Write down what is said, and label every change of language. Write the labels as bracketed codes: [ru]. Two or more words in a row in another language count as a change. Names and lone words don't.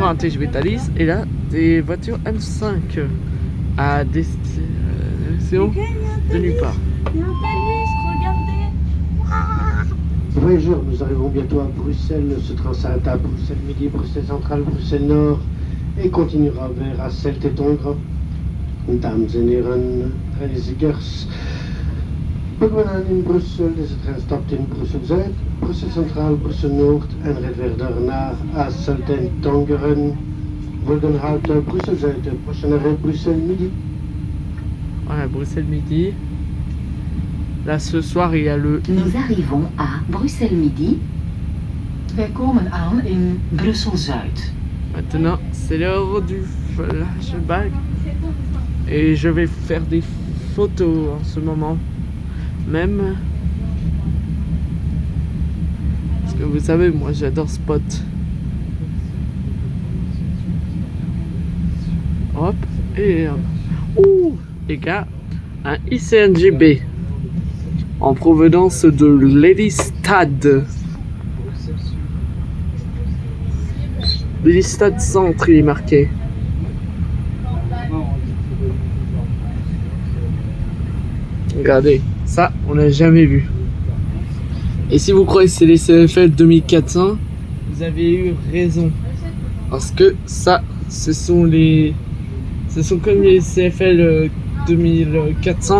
[fr] encore un TGV Thalys et là des voitures M5 à destination de nulle part. Il y a un Thalys, regardez. Voyageurs, nous arrivons bientôt à Bruxelles. Ce train s'arrête à Bruxelles Midi, Bruxelles Centrale, Bruxelles Nord et continuera vers Hasselt et Tongres. [nl] Dames en heren, reizigers. Begonnen in Brussel, deze trein stapt in Brussel-Zuid, Brussel Centraal, Brussel-Noord en rijdt verder naar Hasselt en Tongeren. Volgende halte Brussel-Zuid, [fr] prochain arrêt Bruxelles-Midi. Voilà, Bruxelles Midi. Là ce soir il y a le... Nous arrivons à Bruxelles Midi. [nl] Wij komen aan in Brussel-Zuid. [fr] Maintenant c'est l'heure du flashback. Et je vais faire des photos en ce moment. Même. Parce que vous savez, moi j'adore Spot. Hop. Et... ouh, les gars, un ICNGB. en provenance de Lelystad. Lelystad Centre, il est marqué. Regardez, ça, on n'a jamais vu. Et si vous croyez que c'est les CFL 2400, vous avez eu raison. Parce que ça, ce sont comme les CFL 2400.